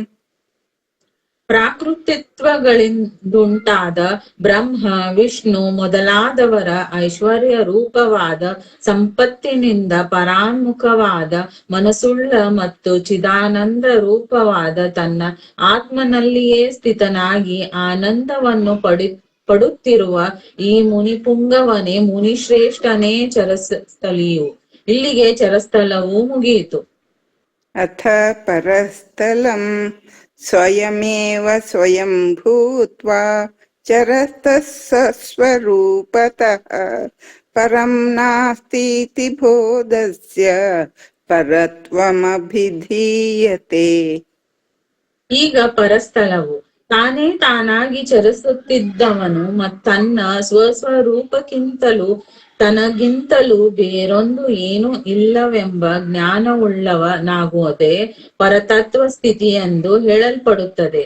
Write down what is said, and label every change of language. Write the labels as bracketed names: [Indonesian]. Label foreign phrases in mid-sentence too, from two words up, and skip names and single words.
[Kannada] ಪ್ರಾಕೃತಿತ್ವಗಳಿಂದುಂಟಾದ ಬ್ರಹ್ಮ ವಿಷ್ಣು ಮೊದಲಾದವರ ಐಶ್ವರ್ಯ ರೂಪವಾದ ಸಂಪತ್ತಿನಿಂದ ಪರಾನ್ಮುಖವಾದ ಮನಸ್ಸುಳ್ಳ ಮತ್ತು ಚಿದಾನಂದ ರೂಪವಾದ ತನ್ನ ಆತ್ಮನಲ್ಲಿಯೇ ಸ್ಥಿತನಾಗಿ ಆನಂದವನ್ನು ಪಡುತ್ತಿರುವ ಈ ಮುನಿಪುಂಗವನೇ ಮುನಿಶ್ರೇಷ್ಠನೇ ಚರಸ್ಥಳಿಯು. ಇಲ್ಲಿಗೆ ಚರಸ್ಥಳವು ಮುಗಿಯಿತು. [Sanskrit] ಅಥ ಪರಸ್ಥಲಂ ಸ್ವಯಮೇವ ಸ್ವಯಂ ಭೂತ್ವಾ ಚರತಃ ಸ್ವರೂಪತಃ ಪರಂ ನಾಸ್ತೀತಿ ಬೋಧಸ್ಯ ಪರತ್ವಮಭಿಧೀಯತೆ. [Kannada] ಈಗ ಪರಸ್ಥಳವು ತಾನೇ ತಾನಾಗಿ ಚರಿಸುತ್ತಿದ್ದವನು ತನ್ನ ಸ್ವಸ್ವರೂಪಕ್ಕಿಂತಲೂ ತನಗಿಂತಲೂ ಬೇರೊಂದು ಏನೂ ಇಲ್ಲವೆಂಬ ಜ್ಞಾನವುಳ್ಳವನಾಗುವುದೇ ಪರತತ್ವ ಸ್ಥಿತಿ ಎಂದು ಹೇಳಲ್ಪಡುತ್ತದೆ.